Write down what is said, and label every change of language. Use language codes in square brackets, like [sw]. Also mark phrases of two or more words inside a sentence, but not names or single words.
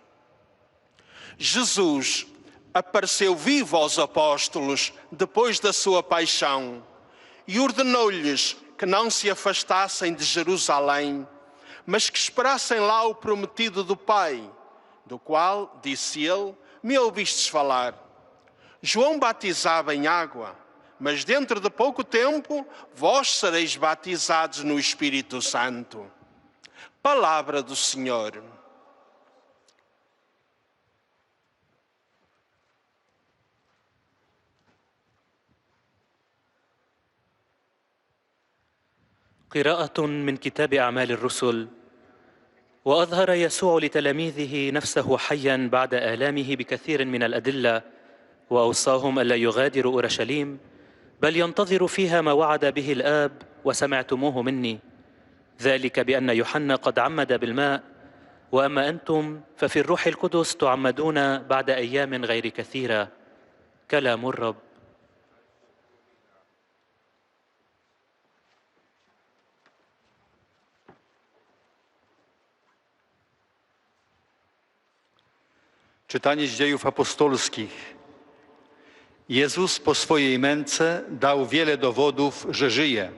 [pt] Jesus apareceu vivo aos apóstolos depois da sua paixão e ordenou-lhes que não se afastassem de Jerusalém, mas que esperassem lá o prometido do Pai, do qual, disse ele, me ouvistes falar. João batizava em água, mas dentro de pouco tempo vós sereis batizados no Espírito Santo. Palavra do Senhor. [ar] قراءة من كتاب أعمال الرسل. وأظهر يسوع لتلاميذه نفسه حياً بعد آلامه بكثير من الأدلة، وأوصاهم ألا يغادروا أورشليم، بل ينتظروا فيها ما وعد به الآب وسمعتموه مني، ذلك بأن يوحنا قد عمد بالماء، وأما أنتم ففي الروح القدس تعمدون بعد أيام غير كثيرة. كلام الرب. [pl] Czytanie z Dziejów Apostolskich. Jezus po swojej męce dał wiele dowodów, że żyje.